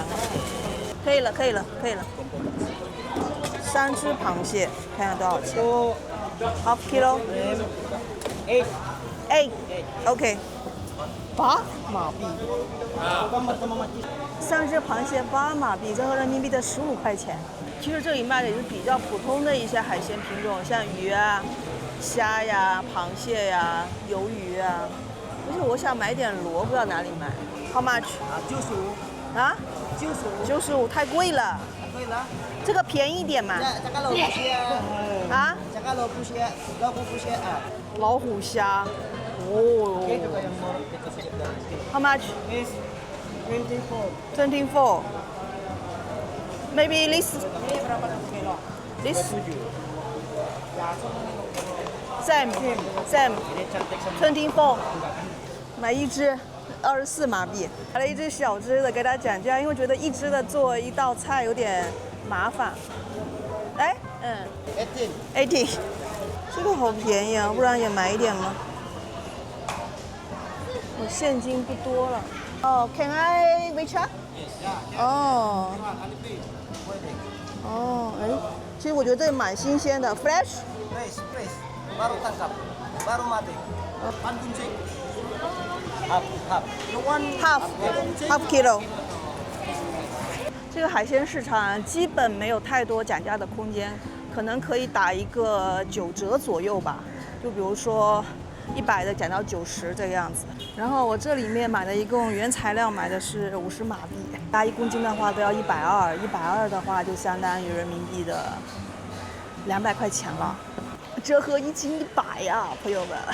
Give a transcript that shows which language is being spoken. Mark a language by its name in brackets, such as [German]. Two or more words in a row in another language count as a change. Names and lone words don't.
[Chinese] 可以了，可以了，可以了。3只螃蟹，看下多少钱？ [English] half kilo。 [Chinese] 8 OK。8马币。3只螃蟹8马币，折合人民币的15块钱。其实这里卖的也是比较普通的一些海鲜品种，像鱼啊、虾呀、螃蟹呀、鱿鱼啊。而且我想买点螺，不知道哪里买。 [English] How much？ [Chinese] 95。啊？95，太贵了。贵了。这个便宜一点嘛。啊？老虎虾。哦。 [English] How much？ 24. Maybe this. Same. 24. [Chinese] 买1只24马币，买了1只小只的，给他讲价，因为觉得1只的做一道菜有点麻烦。哎，18，这个好便宜啊，不然也买一点吗？我现金不多了。哦 ， [English] Can I WeChat？ [Chinese] 哦，哎，其实我觉得这蛮新鲜的 ，fresh。 [Malay] Baru tangkap, baru mati. Pan kuncing. [English] Half kilo。 [Chinese] 这个海鲜市场基本没有太多讲价的空间，可能可以打一个9折左右吧。就比如说100的讲到90这个样子。然后我这里面买的一共原材料买的是50马币，加1公斤的话都要120，120的话就相当于人民币的200块钱了，折合1斤100呀，朋友们。